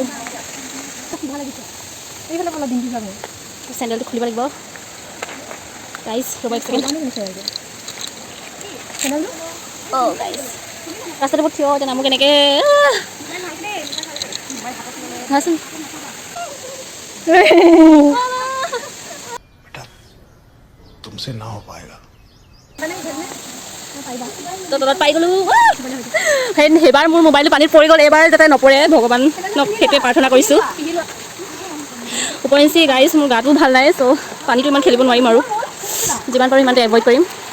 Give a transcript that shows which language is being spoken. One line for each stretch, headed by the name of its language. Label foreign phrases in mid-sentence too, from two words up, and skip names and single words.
Assamese: চেণ্ডেলটো খুলিব লাগিব গাইজ, ৰ'ব এক ছেকেণ্ড। অঁ গাইজ ৰাস্তাটো বহুত থিয়, এতিয়া নামো কেনেকৈ চাচোন।
Hindi: बेटा तुमसे ना हो पाएगा।
Assamese: তো তলত পাই গ'লোঁ। সেইবাৰ মোৰ মোবাইলটো পানীত পৰি গ'ল, এইবাৰ যাতে নপৰে ভগৱানক সেইটোৱে প্ৰাৰ্থনা কৰিছোঁ। উপৰিঞ্চি গাইজ মোৰ গাটো ভাল নাই, চ' পানীটো ইমান খেলিব নোৱাৰিম আৰু যিমান পাৰোঁ ইমানটো এভইড কৰিম।